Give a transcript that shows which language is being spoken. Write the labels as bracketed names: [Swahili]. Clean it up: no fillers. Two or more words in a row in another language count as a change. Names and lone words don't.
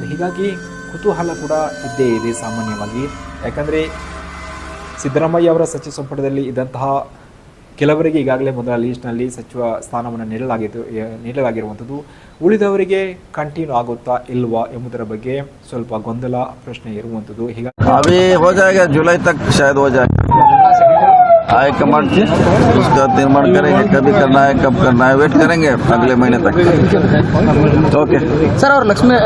[Kannada] ಹೀಗಾಗಿ ಕುತೂಹಲ ಕೂಡ ಇದ್ದೇ ಇದೆ ಸಾಮಾನ್ಯವಾಗಿ. ಯಾಕಂದರೆ ಸಿದ್ದರಾಮಯ್ಯ ಅವರ ಸಚಿವ ಸಂಪುಟದಲ್ಲಿ ಇದ್ದಂತಹ ಕೆಲವರಿಗೆ ಈಗಾಗಲೇ ಮೊದಲ ಲೀಸ್ಟ್ನಲ್ಲಿ ಸಚಿವ ಸ್ಥಾನವನ್ನು ನೀಡಲಾಗಿರುವಂಥದ್ದು. ಉಳಿದವರಿಗೆ ಕಂಟಿನ್ಯೂ ಆಗುತ್ತಾ ಇಲ್ವಾ ಎಂಬುದರ ಬಗ್ಗೆ ಸ್ವಲ್ಪ ಗೊಂದಲ ಪ್ರಶ್ನೆ ಇರುವಂಥದ್ದು. [Hindi] अभी हो जाएगा, जुलाई तक शायद हो जाए. हाईकमांड उसका निर्माण करेंगे, कभी करना है, कब करना है, वेट करेंगे अगले महीने तक. [English] okay sir. [Hindi] और लक्ष्मी